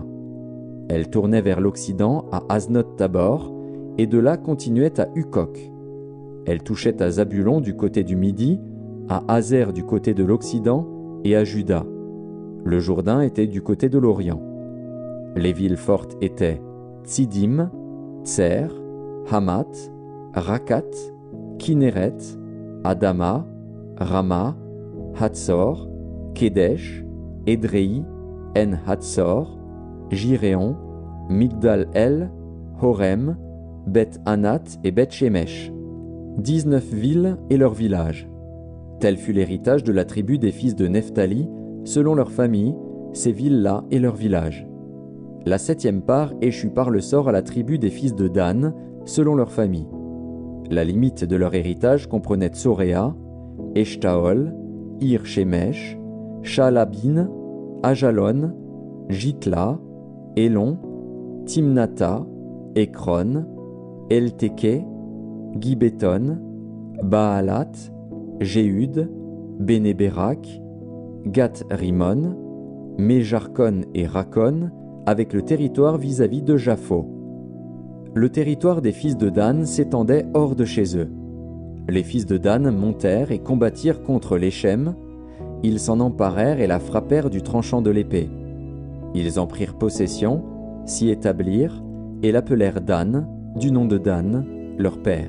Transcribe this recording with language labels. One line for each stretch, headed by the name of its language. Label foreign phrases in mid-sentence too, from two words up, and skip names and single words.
French: Elle tournait vers l'occident à Aznot-Tabor, et de là continuait à Hukok. Elle touchait à Zabulon du côté du Midi, à Hazer du côté de l'Occident et à Juda. Le Jourdain était du côté de l'Orient. Les villes fortes étaient Tsidim, Tser, Hamat, Rakat, Kinneret, Adama, Rama, Hatzor, Kedesh, Édréi, En-Hatzor, Jiréon, Migdal-El, Horem, Beth-Anat et Beth-Shemesh. 19 villes et leurs villages. Tel fut l'héritage de la tribu des fils de Nephtali, selon leur famille, ces villes-là et leurs villages. La septième part échut par le sort à la tribu des fils de Dan, selon leur famille. La limite de leur héritage comprenait Tsoréa, Eshtaol, Ir-Shemesh, Shaalabin, Ajalon, Jitla, Elon, Timnata, Ekron, Elteke, Gibéton, Baalat, Jéhud, Bénéberak, Gath-Rimon, Méjarkon et Rakon, avec le territoire vis-à-vis de Japho. Le territoire des fils de Dan s'étendait hors de chez eux. Les fils de Dan montèrent et combattirent contre l'Échem. Ils s'en emparèrent et la frappèrent du tranchant de l'épée. Ils en prirent possession, s'y établirent, et l'appelèrent Dan, du nom de Dan, leur père.